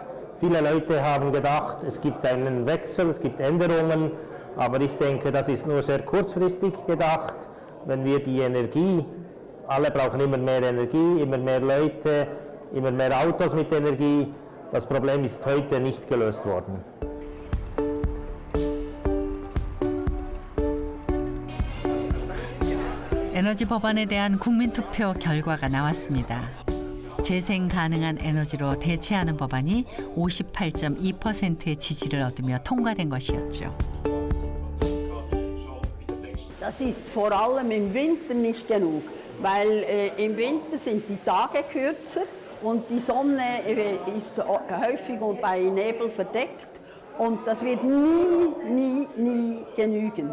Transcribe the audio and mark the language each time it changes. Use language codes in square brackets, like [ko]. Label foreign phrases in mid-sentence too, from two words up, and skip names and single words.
[de] Viele Leute haben gedacht, es gibt einen Wechsel, es gibt Änderungen, aber ich denke, das ist nur sehr kurzfristig gedacht. Wenn wir die Energie, alle brauchen immer mehr Energie, immer mehr Leute, immer mehr Autos mit Energie. Das Problem ist heute nicht gelöst worden. [ko] 에너지 법안에 대한 국민투표 결과가 나왔습니다. 재생 가능한 에너지로 대체하는 법안이 58.2%의 지지를 얻으며 통과된 것이었죠. [de] Das ist vor allem im Winter nicht genug, weil im Winter sind die Tage kürzer und die Sonne ist häufig bei Nebel verdeckt und das wird nie genügen.